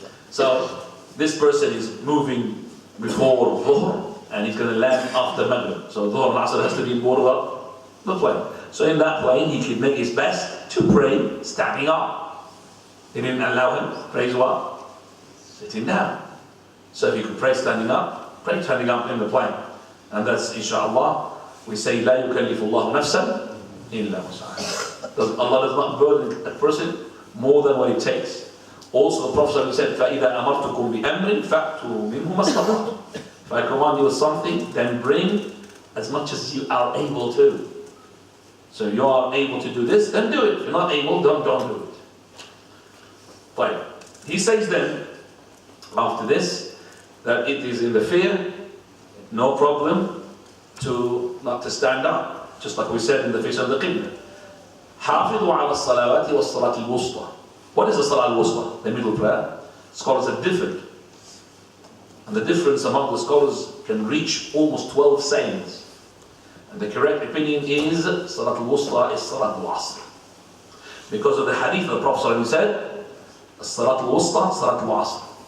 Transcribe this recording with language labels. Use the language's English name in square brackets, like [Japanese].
[English] So this person is moving before Dhuhr and he's going to land after Maghrib. So Dhuhr and Asr has to be in board of the plane. So in that plane he should make his best to pray standing up. He didn't allow him to pray what? Sitting down. So if you could pray standing up, pray standing up in the plane. And that's inshallah, we say [Arabic] لا يكلف الله نفسا إلا وسعها. [English] Allah does not burden a person more than what it takes. Also the Prophet said, [Arabic] فَإِذَا أَمَرْتُكُمْ بِأَمْرٍ فَأْتُوا مِنْهُ مَا اسْتَطَعْتُمْ. [English] If I command you with something, then bring as much as you are able to. So you are able to do this, then do it. If you're not able, don't do it. Right. He says then, after this, that it is in the fear, no problem not to stand up, just like we said in the face of the Qibla. [Arabic] حافظوا على الصلوات والصلاة الوسطى. [English] What is the Salah al-Wusta? The middle prayer. Scholars are different. And the difference among the scholars can reach almost 12 sayings. And the correct opinion is Salat al-Wusta is Salat al-Asr. Because of the hadith of the Prophet said, Salat al-Wusta, Salat al-Asr.